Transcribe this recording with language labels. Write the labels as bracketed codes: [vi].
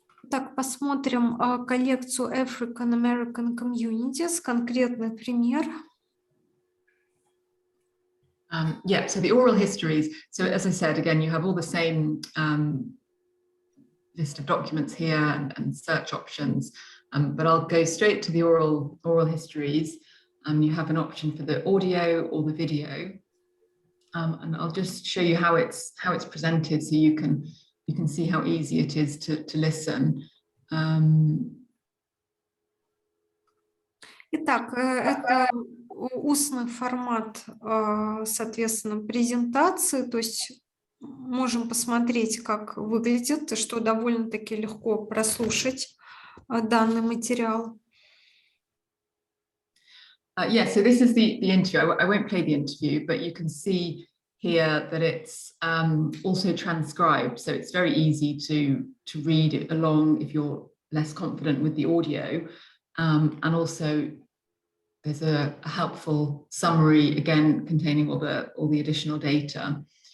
[ru] Так, посмотрим коллекцию African American Communities, конкретный пример. [en] Yeah, so the oral histories. So as I said, again, you have all the same list of documents here and search options, but I'll go straight to the oral histories. You have an option for the audio or the video, and I'll just show you how it's presented, so you can see how easy it is to listen. [ru] Итак, это устный формат, соответственно, презентации, то есть можем посмотреть, как выглядит, что довольно-таки легко прослушать данный материал. [en] Yeah, so this is the interview. I won't play the interview, but you can see here that it's also transcribed, so it's very easy to read it along if you're less confident with the audio, and also there's a helpful summary, again containing all the additional data